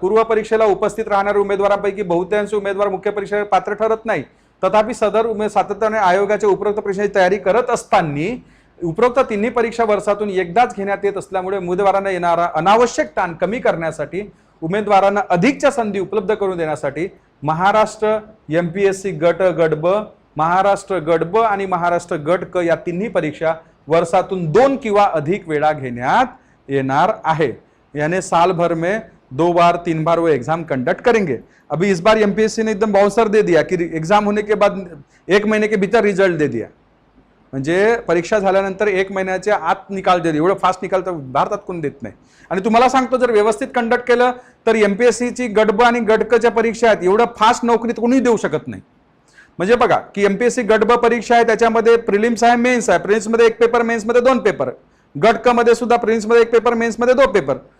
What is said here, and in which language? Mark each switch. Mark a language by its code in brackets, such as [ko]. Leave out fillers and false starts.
[mr] पूर्व परीक्षेला उपस्थित राहणाऱ्या उमेदवारांपैकी बहुतांश उमेदवार मुख्य परीक्षेला पात्र ठरत नाही, तथापि सदर उमेदवार सातत्याने आयोगाच्या उपरोक्त परीक्षेची तयारी करत असताना उपरोक्त तिन्ही परीक्षा वर्षातून एकदाच घेण्यात येत असल्यामुळे उमेदवारांना येणारा अनावश्यक ताण कमी करण्यासाठी, उमेदवारांना अधिकच्या संधी उपलब्ध करून देण्यासाठी महाराष्ट्र एमपीएससी गट ब, महाराष्ट्र गट ब आणि महाराष्ट्र गट क या तिन्ही परीक्षा वर्षातून 2 किंवा अधिक वेळा घेण्यात येणार आहे। [hi] यानी साल भर में 2 बार 3 बार वो एग्जाम कंडक्ट करेंगे। अभी इस बार एमपीएससी ने एकदम बाउंसर दे दिया कि एग्जाम होने के बाद 1 महीने के भीतर रिजल्ट दे दिया, [mr] म्हणजे परीक्षा झाल्यानंतर 1 महिन्याच्या आत निकाल [hi] दे दिया। [mr] एवढं फास्ट निकाल तर भारतात कोण देत नाही। आणि तुम्हाला सांगतो जर व्यवस्थित कंडक्ट केलं तर एमपीएससीची गट ब आणि गट क च्या परीक्षा आहेत, एवढं फास्ट नोकरीत कोणी देऊ शकत नाही। म्हणजे बघा की एमपीएससी गट ब परीक्षा आहे, त्याच्यामध्ये प्रिलिम्स आहे, मेन्स आहे, प्रिलिम्स मध्ये 1 पेपर, मेन्स मध्ये 2 पेपर, गट क मध्ये सुद्धा प्रिलिम्स मध्ये 1 पेपर, मेन्स मध्ये 2 पेपर।